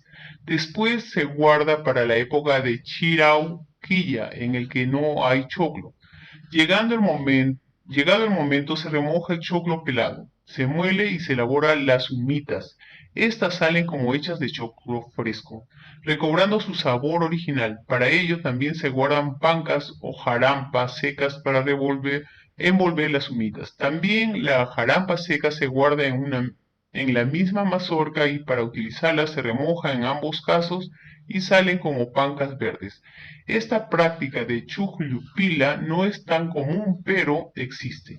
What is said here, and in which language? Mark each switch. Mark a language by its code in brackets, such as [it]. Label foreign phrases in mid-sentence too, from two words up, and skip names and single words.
[es] Después se guarda para la época de chirauquilla, en el que no hay choclo. Llegado el momento se remoja el choclo pelado, se muele y se elabora las humitas. Estas salen como hechas de choclo fresco, recobrando su sabor original. Para ello también se guardan pancas o jarampas secas para envolver las humitas. También la jarampa seca se guarda en la misma mazorca y para utilizarla se remoja en ambos casos y salen como pancas verdes. Esta práctica de chujlupila no es tan común, pero existe.